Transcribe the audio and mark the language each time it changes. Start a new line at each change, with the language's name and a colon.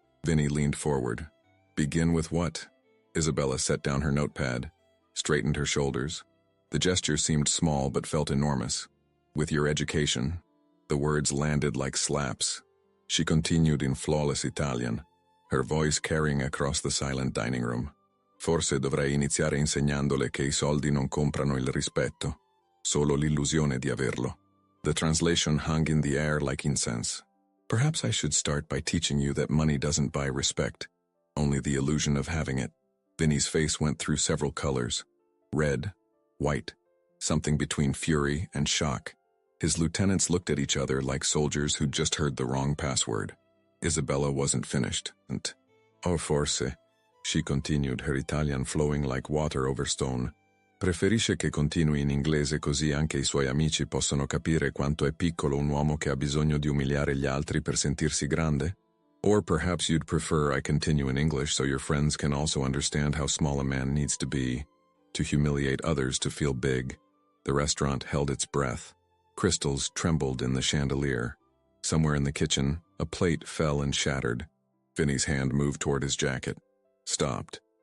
English: Vinny leaned forward. Begin with what? Isabella set down her notepad, straightened her shoulders. The gesture seemed small but felt enormous. With your education. The words landed like slaps. She continued in flawless Italian, her voice carrying across the silent dining room.
Italian: Forse dovrei iniziare insegnandole che I soldi non comprano il rispetto, solo l'illusione di averlo.
English: The translation hung in the air like incense. Perhaps I should start by teaching you that money doesn't buy respect, only the illusion of having it. Vinny's face went through several colors. Red, white, something between fury and shock. His lieutenants looked at each other like soldiers who'd just heard the wrong password. Isabella wasn't finished, and "Oh,
Italian: forse,"
English: she continued, her Italian flowing like water over stone.
Italian: "Preferisce che continui in inglese così anche I suoi amici possono capire quanto è piccolo un uomo che ha bisogno di umiliare gli altri per sentirsi grande?
English: Or perhaps you'd prefer I continue in English so your friends can also understand how small a man needs to be, to humiliate others to feel big." The restaurant held its breath. Crystals trembled in the chandelier. Somewhere in the kitchen, a plate fell and shattered. Vinny's hand moved toward his jacket. Stopped.